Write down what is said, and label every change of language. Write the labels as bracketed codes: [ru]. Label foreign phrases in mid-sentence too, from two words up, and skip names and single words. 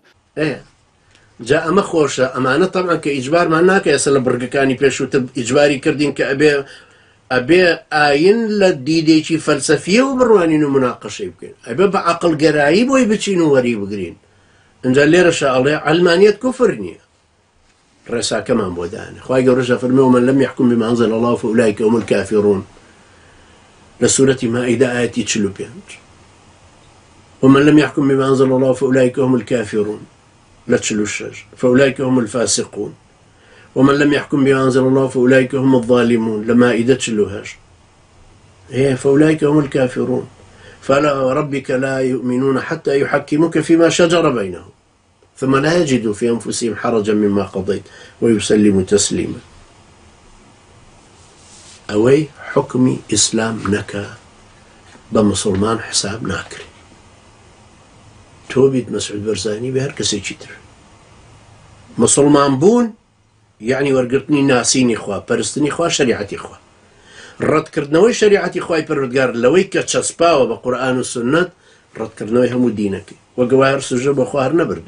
[ckb] جا ئەمە خۆشە ئەمانە تەبعا کە ئیجبارمان ناکە ئێستا لە بڕگەکانی پێشووتر ئیجباری کردین کە ئەبێ ئاین لە دیدێکی فەلسەفیە و بڕوانین و مناقەشەی بکەین. ئەبێ بە عەقڵگەرایی بۆی بچین و وەری بگرین. ئەنجا لێرەشە ئەڵێ عەلمانیەت کوفر نییە. ڕێساکەمان بۆ دانێ. خوای گەورەش ئەفەرمێ [ar] ومەن لەم یحکم بما أنزل الله فأولئك هم الكافرون [ckb] لە سورەتی مائیدە ئایەتی 45. [ar] ومن لم يحكم بما أنزل الله فأولئك هم الكافرون لا 46. فأولئك هم الفاسقون ومن لم يحكم بما أنزل الله فأولئك هم الظالمون لمائدة 48. فأولئك هم الكافرون فلا وربك لا يؤمنون حتى يحكموك فيما شجر بينهم ثم لا يجدوا في أنفسهم حرجا مما قضيت ويسلموا تسليما. [ckb] ئەوەی حکمی ئیسلام نەکە بە مسلمان حساب ناکرێت. تۆ بیت مەسعود بەرزانی بە هەر کەسێکی تر. مسلمان بوون یعنی وەرگرتنی ناسینی خوا پەرستنی خوا شریعەتی خوا ڕەتکردنەوەی شریعەتی خوای پەروەردگار لەوەی کە چەسپاوە بە قورئان و سونەت ڕەتکردنەوەی هەموو دینەکەی وەگەوای هەر سوژە بە خوا هەر نەبردوێ.